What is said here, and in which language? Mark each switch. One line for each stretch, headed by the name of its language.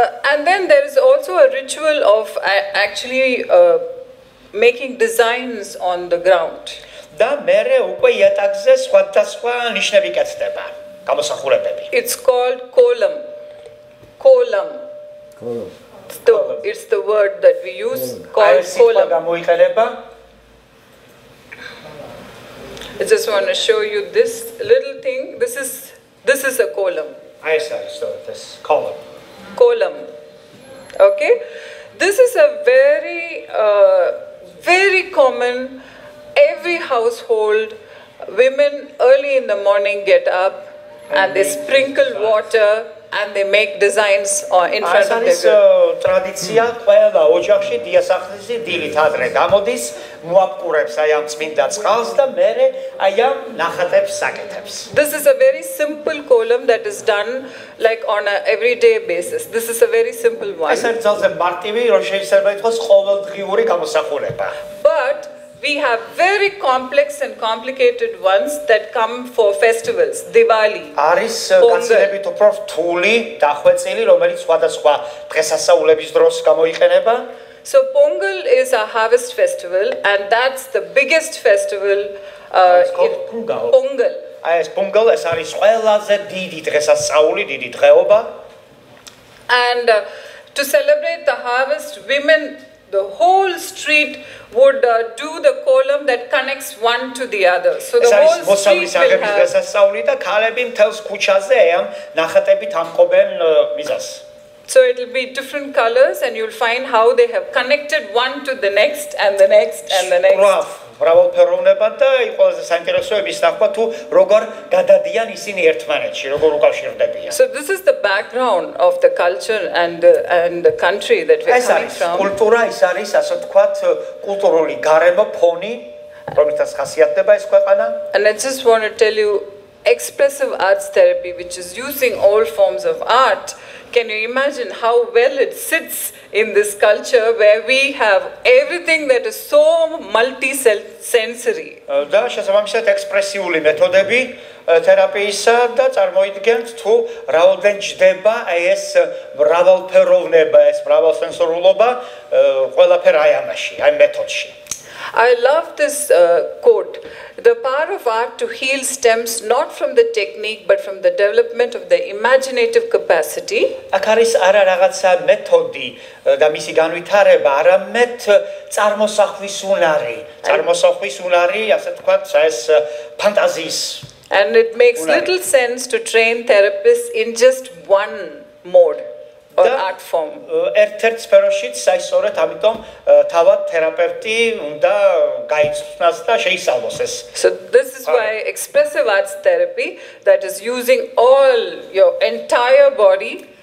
English: And then there is also a ritual of actually making designs on the ground.
Georgian: და მერე უკვე იატაკზე სხვადასხვა ნიშნები კეთდება, გამოსახულებები.
English: It's called kolam. Kolam. It's the word that we use called kolam. I just want to show you this little thing. This is a kolam. This column. Kolam. Okay? This is a very common. Every household, women early in the morning get up and they sprinkle water and they make designs in front of their door.
Georgian: ტრადიცია ყველა ოჯახში დიასახლისი დილით ადრე გამოდის, მოაპყურებს აი ამ წმინდა წყალს და მერე აი ამ ნახატებს საკეთებს.
English: This is a very simple kolam that is done like on an everyday basis. This is a very simple one.
Georgian: ეს არის ძალზე მარტივი, რომ შეიძლება ითქვას ყოველდღიური გამოსახულება.
English: But we have very complex and complicated ones that come for festivals. Diwali.
Georgian: არის გაცილებით უფრო რთული დახვეწილი, რომელიც სხვადასხვა დღესასწაულების დროს გამოიყენება.
English: So Pongal is a harvest festival, and that's the biggest festival. Pongal.
Georgian: ეს Pongal ეს არის ყველაზე დიდი დღესასწაული, დიდი დღეობა.
English: And to celebrate the harvest, women, the whole street would do the kolam that connects one to the other. So the whole street will have. So it will be different colors, and you'll find how they have connected one to the next and the next and the next.
Georgian: მრავალფეროვნება და ყველაზე საინტერესოა ის ნახვა თუ როგორ გადადიან ისინი ერთმანეთში, როგორ უკავშირდებიან.
English: So this is the background of the culture and the country that we're coming from.
Georgian: კულტურა ის არის, ასე ვთქვათ, კულტურული გარემო, ფონი, რომელსაც ხასიათდება ეს ქვეყანა.
English: And I just want to tell you, expressive arts therapy, which is using all forms of art, can you imagine how well it sits in this culture where we have everything that is so multi-sensory?
Georgian: და შესაბამისად ექსპრესიული მეთოდები თერაპიისა და წარმოიდგენთ თუ რაოდენ ჯდება ეს მრავალფეროვნება, ეს მრავალსენსორულობა ყველაფერ აი ამაში, აი მეთოდში.
English: I love this quote. The power of art to heal stems not from the technique but from the development of the imaginative capacity.
Georgian: აქ არის არა რაღაცა მეთოდი და მისი განვითარება, არამედ წარმოსახვის უნარი, ასე ვთქვათ, ეს ფანტაზიის.
English: And it makes little sense to train therapists in just one mode or art form.
Georgian: ერთ-ერთ სფეროშიც აი სწორედ ამიტომ თავად თერაპევტი უნდა გაიცნოს და შეისწავლოს ეს.
English: So this is why expressive arts therapy, that is using all your entire body,